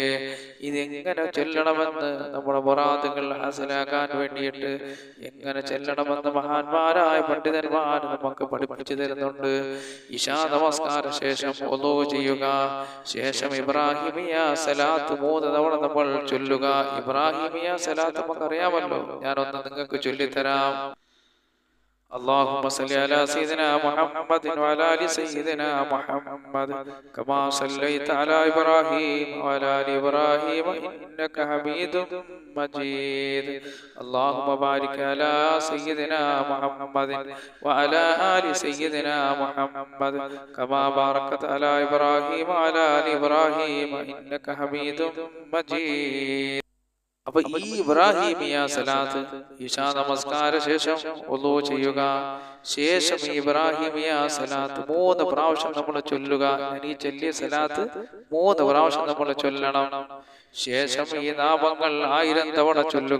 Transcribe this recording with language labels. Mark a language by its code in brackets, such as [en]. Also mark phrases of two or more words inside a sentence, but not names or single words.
[ml] ഇതെങ്ങനെ ചൊല്ലണമെന്ന്, നമ്മുടെ മുറാദുകൾ ഹാസിലാക്കാൻ വേണ്ടിയിട്ട് എങ്ങനെ ചൊല്ലണമെന്ന് മഹാന്മാരായ പണ്ഡിതന്മാർ നമുക്ക് പഠിപ്പിച്ചു തരുന്നുണ്ട്. ഇശാ നമസ്കാര ശേഷം വുളൂ ചെയ്യുക. ശേഷം ഇബ്രാഹിമിയ സലാത്ത് 3 തവണ നമ്മൾ ചൊല്ലുക. ഇബ്രാഹിമിയ സലാത്ത് നമുക്കറിയാമല്ലോ, ഞാനൊന്ന് നിങ്ങൾക്ക് ചൊല്ലിത്തരാം. [ar] اللهم صل على سيدنا محمد وعلى ال سيدنا محمد كما صليت على ابراهيم وعلى ال ابراهيم انك حميد مجيد. اللهم بارك على سيدنا محمد وعلى ال سيدنا محمد كما باركت على ابراهيم وعلى ال ابراهيم انك حميد مجيد. [ml] അപ്പൊ ഈ ഇബ്രാഹിമിയ സലാത്ത് ഇശാ നമസ്കാര ശേഷം വുളൂ ചെയ്യുക. ശേഷം ഈ ഇബ്രാഹിമിയ സലാത്ത് 3 പ്രാവശ്യം നമ്മൾ ചൊല്ലുക. ഈ ചൊല്ലിയ സലാത്ത് 3 പ്രാവശ്യം നമ്മൾ ചൊല്ലണം. ശേഷം ഈ നാമങ്ങൾ 1000 തവണ ചൊല്ലുക.